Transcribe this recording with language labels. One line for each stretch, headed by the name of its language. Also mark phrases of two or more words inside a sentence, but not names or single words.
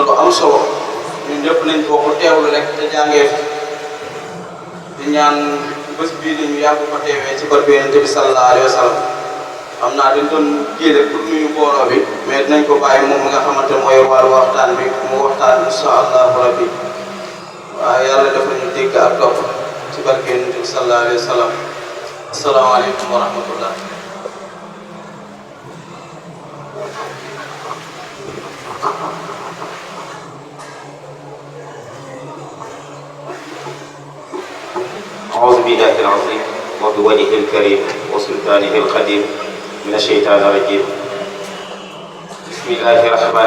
Wolof: lu am solo ñun ñëpp nañ bokk teewlu rek te jàngee fi di ñaan bés bii ni ñu yàgg ko teewee ci barke Yonent bi
Arabic: صلى الله عليه وسلم
Wolof: xam naa dañ doon kii rek pour nuyu mbooloo bi mais dinañ ko bàyyi moom mi nga xamante ne mooy wàllu waxtaan bi mu waxtaan
Arabic: إن شاء الله ربي
Wolof: waaw yàlla dafa ñu dégg ak topp ci barke Yonent bi
Arabic: صلى الله عليه وسلم السلام عليكم ورحمة الله. أعوذ بالله العظيم وبوجهه الكريم وسلطانه القديم من الشيطان الرجيم بسم الله الرحمن